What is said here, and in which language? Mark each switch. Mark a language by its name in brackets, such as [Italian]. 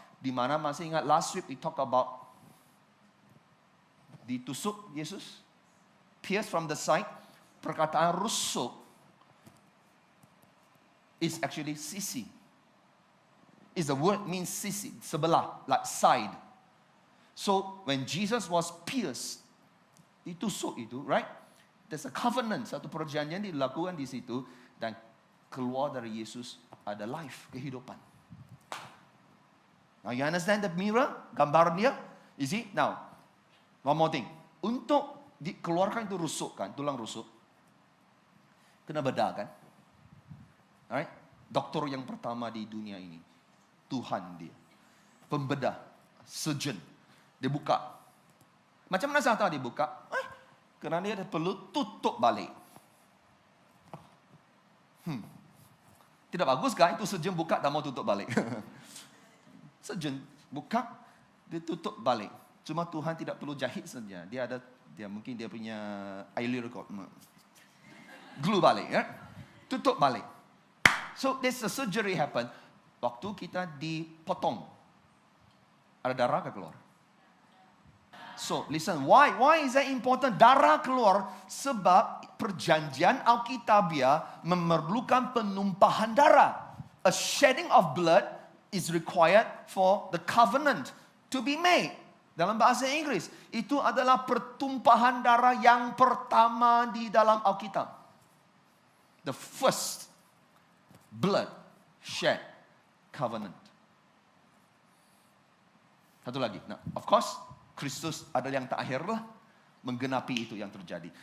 [Malay] Di mana masih ingat [English] last week we talk about ditusuk Yesus, pierced from the side. [Malay] Perkataan rusuk [English] is actually sisi. Is the word means sisi, sebelah, like side. So when Jesus was pierced, [Malay] ditusuk itu, [English] right? There's a covenant, [Malay] satu perjanjian dilakukan di situ, dan keluar dari Yesus ada life, kehidupan. [English] Now you understand the mirror, gambar dia? You see? Now, one more thing. [Malay] Untuk dikeluarkan itu rusuk kan, tulang rusuk, kena bedah kan? Alright? Doktor yang pertama di dunia ini, Tuhan dia. Pembedah, surgeon. Dia buka. Macam mana saya tahu dia buka? Kerana dia perlu tutup balik. Tidak bagus kan? Itu surgeon buka dan mau tutup balik. Surgeon buka, dia tutup balik. Cuma Tuhan tidak perlu jahit saja. Dia mungkin dia punya [English] early record. [Malay] Glue balik, ya? Tutup balik. [English] So there's a surgery happen. [Malay] Waktu kita dipotong, ada darah keluar. [English] So listen, why is that important? [Malay] Darah keluar sebab perjanjian Alkitabiah memerlukan penumpahan darah. [English] A shedding of blood is required for the covenant to be made. [Malay] Dalam bahasa Inggris, itu adalah pertumpahan darah yang pertama di dalam Alkitab. [English] The first blood shed covenant. [Malay] Satu lagi. Nah, of course, Kristus adalah yang terakhir lah menggenapi itu yang terjadi.